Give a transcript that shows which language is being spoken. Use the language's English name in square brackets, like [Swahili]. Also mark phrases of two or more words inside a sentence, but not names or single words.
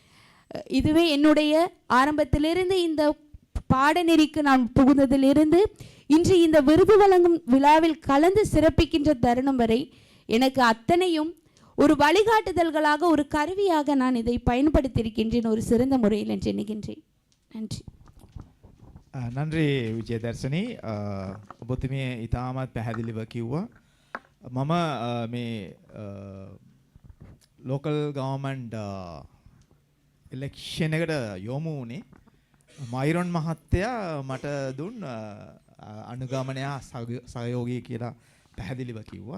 [Tamil] இதுவே என்னுடைய ஆரம்பத்திலிருந்து இந்த பாடநெறிக்கு நான் புகுந்ததிலிருந்து இன்று இந்த விருது வழங்கும் விழாவில் கலந்து சிறப்பிக்கின்ற தருணம் வரை எனக்கு அத்தனையும் ஒரு வழிகாட்டுதல்களாக ஒரு கருவியாக நான் இதை பயன்படுத்தியிருக்கின்றேன் ஒரு சிறந்த முறையில் என்று எண்ணுகின்றேன். நன்றி. [Sinhala] නන්රි විජයදර්ශනී ඔබතුමිය ඉතාමත් පැහැදිලිව කිව්වා. මම මේ [English] local government election [Sinhala] එකට යොමු වුණේ මයිරොන් මහත්තයා මට දුන් අනුගමනය සහයෝගය කියලා පැහැදිලිව කිව්වා.